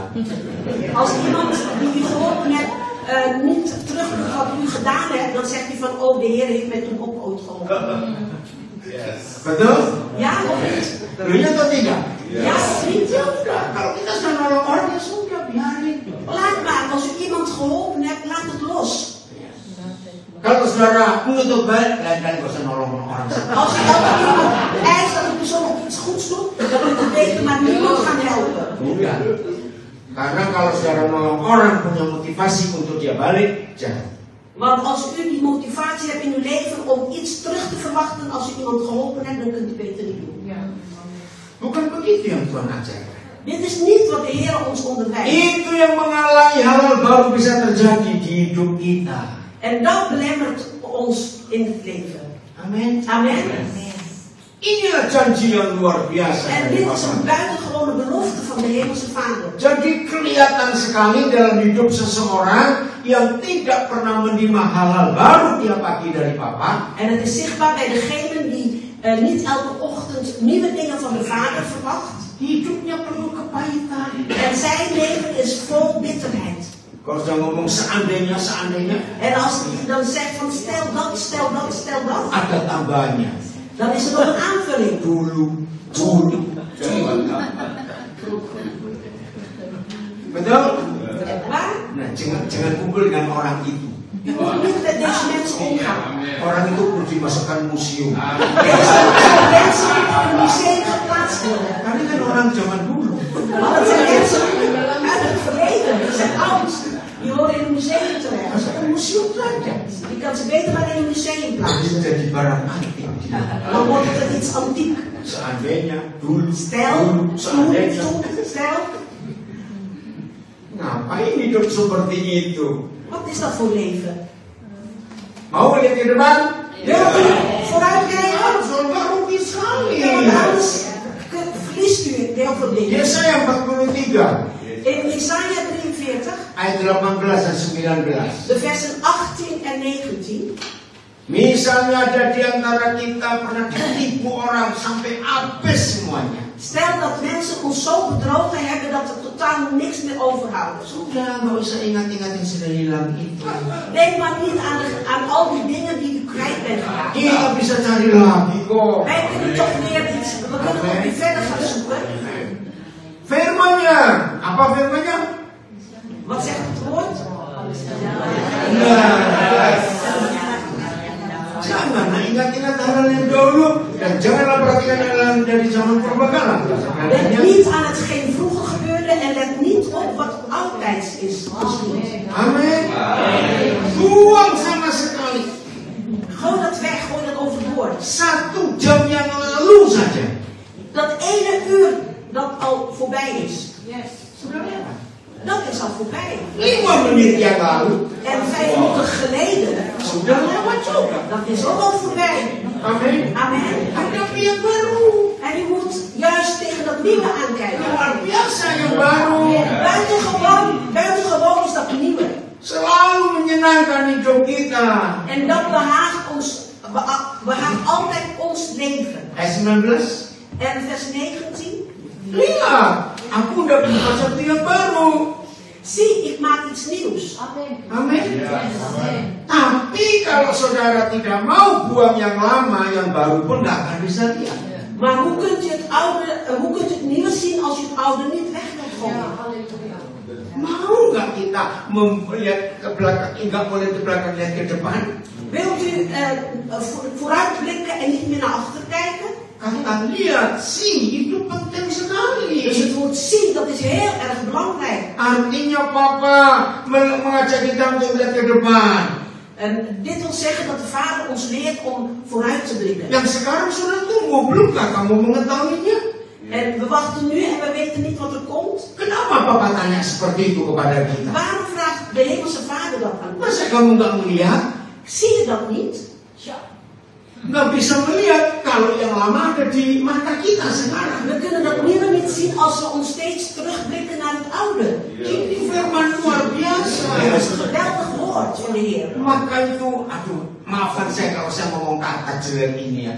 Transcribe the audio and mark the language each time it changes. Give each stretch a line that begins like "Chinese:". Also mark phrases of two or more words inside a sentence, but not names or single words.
Dutch: Als iemand die u geholpen hebt niet terug doet wat u gedaan hebt, dan zegt hij van, oh de Heer heeft mij toen ook ooit geholpen.
Indonesian: Betul?
Dutch: Ja of niet?
Indonesian: Iya atau tidak?
Dutch: Ja of niet?
Indonesian: Ya udah, kalau kita sudah nolong orang ya sudah biarin.
Dutch: Laat maar, als u iemand geholpen hebt, laat het los.
Indonesian: Kalau saudara menuntut baik, lain kali gak usah nolong orang sana.
Dutch: Als u elke iemand eist dat die persoon ook iets goeds doet, dan moet u beter maar niemand gaan helpen.
Indonesian: Bukan. Karena kalau saudara nolong orang punya motivasi untuk dia balik, jangan.
Dutch: Want als u die motivatie hebt in uw leven om iets terug te verwachten als u iemand geholpen hebt, dan kunt u beter niet doen.
Indonesian: Bukan begitu yang Tuhan ajarkan.
Dutch: Dit is niet wat de Heer ons onderwijst.
Indonesian: Itu yang menghalangi hal-hal baru bisa terjadi di hidup kita.
Dutch: En dat belemmert ons in het leven.
Indonesian: Amin.
Dutch: Amen.
Indonesian: Inilah janji yang luar biasa.
Dutch: En
Indonesian: dari
Dutch: dit is
Indonesian: Bapa.
Dutch: een buitengewone belofte van de Hemelse Vader.
Indonesian: Jadi kelihatan sekali dalam hidup seseorang yang tidak pernah menerima hal-hal baru tiap pagi dari Bapa.
Dutch: En het is zichtbaar bij degenen die niet elke ochtend nieuwe dingen van de Vader verwacht.
Indonesian: Hidupnya penuh kepahitan.
Dutch: En zijn leven is vol bitterheid.
Indonesian: Kalau sudah ngomong seandainya,
Dutch: En als hij dan zegt van stel dat,
Indonesian: ada tambahannya.
Dutch: dan is er nog een aanvulling.
Indonesian: Dulu. Betul?
Dutch: Waar?
Indonesian: Nah, jangan kumpul dengan orang itu.
Dutch: Je moet niet met deze mensen omgaan.
Indonesian: Orang itu perlu dimasukkan museum.
Dutch: Deze mensen moeten in een museum geplaatst worden.
Indonesian: Karena kan orang zaman dulu.
Dutch: Want het zijn mensen uit het verleden, die zijn oud. Die horen in een museum terecht.
Indonesian: Masukkan museum saja.
Dutch: Je kan ze beter maar in een museum plaatsen.
Indonesian: Jadi jadi barang antik.
Dutch: Dan wordt het iets antiek.
Indonesian: Seandainya dulu.
Dutch: Stel,
Indonesian: Seandainya.
Dutch: stel.
Indonesian: Ngapain hidup seperti itu?
Dutch: Wat is dat voor leven?
Indonesian: Mau lihat ke depan?
Dutch: Wilt u vooruitkijken?
Indonesian: Saudara rugi sekali.
Dutch: Ja, want anders verliest u heel veel dingen.
Indonesian: Yesaya 43
Dutch: In Jesaja 43,
Indonesian: ayat 18 dan 19.
Dutch: de versen 18 en 19.
Indonesian: Misalnya ada di antara kita pernah ditipu orang sampai habis semuanya.
Dutch: Stel dat mensen ons zo bedrogen hebben dat er totaal niks meer overhouden.
Indonesian: Sudah, nggak usah ingat-ingat yang sudah hilang itu.
Dutch: Denk maar niet aan al die dingen die u kwijt bent geraakt.
Indonesian: Kita bisa cari lagi kok.
Dutch: Wij kunnen toch weer iets, we kunnen nog weer verder gaan zoeken.
Indonesian: Firmannya, apa firmannya?
Dutch: Wat zegt het woord?
Indonesian: Jangan ingat-ingat hal yang dahulu dan janganlah perhatikan hal dari zaman purbakala.
Dutch: Denk niet aan hetgeen vroeger gebeurde en let niet op wat oudtijds is.
Indonesian: Amin. Buang sama sekali.
Dutch: Gooi dat weg, gooi dat overboord.
Indonesian: 1 jam yang lalu saja.
Dutch: Dat ene uur dat al voorbij is.
Indonesian: Sudah lewat.
Dutch: Dat is al voorbij.
Indonesian: 5 menit yang lalu.
Dutch: En 5 minuten geleden.
Indonesian: Sudah lewat juga.
Dutch: Dat is ook al voorbij.
Indonesian: Amin.
Dutch: Amen.
Indonesian: Hadapi yang baru.
Dutch: En u moet juist tegen dat nieuwe aankijken.
Indonesian: Luar biasa yang baru.
Dutch: Buitengewoon is dat nieuwe.
Indonesian: Selalu menyenangkan hidup kita.
Dutch: En dat behaagt altijd ons leven.
Indonesian: Ayat 19.
Dutch: En vers 19.
Indonesian: Lihat, aku udah punya sesuatu yang baru.
Dutch: Zie, ik maak iets nieuws.
Indonesian: Amin. Tapi kalau saudara tidak mau buang yang lama, yang baru pun nggak akan bisa lihat.
Dutch: Maar hoe kunt u het nieuwe zien als u het oude niet weg wilt gooien?
Indonesian: Mau nggak kita melihat ke belakang, nggak boleh ke belakang, lihat ke depan?
Dutch: Wilt u vooruitblikken en niet meer naar achter kijken?
Indonesian: Kata lihat, zie, itu penting sekali.
Dutch: Dus het woord zien, dat is heel erg belangrijk.
Indonesian: Artinya Papa mengajak kita untuk lihat ke depan.
Dutch: En dit wil zeggen dat de Vader ons leert om vooruit te blikken.
Indonesian: Yang sekarang sudah tumbuh, belumkah kamu mengetahuinya?
Dutch: En we wachten nu en we weten niet wat er komt.
Indonesian: Kenapa Papa tanya seperti itu kepada kita?
Dutch: Waarom vraagt de Hemelse Vader dat aan ons?
Indonesian: Masa kamu nggak melihat?
Dutch: Zie je dat niet?
Indonesian: Nggak bisa melihat kalau yang lama ada di mata kita sekarang.
Dutch: We kunnen dat nieuwe niet zien als we ons steeds terugblikken naar het oude.
Indonesian: Ini firman luar biasa.
Dutch: Dat is een geweldig woord van de Heer.
Indonesian: Maka itu, aduh, maafkan saya kalau saya ngomong kata jelek ini ya.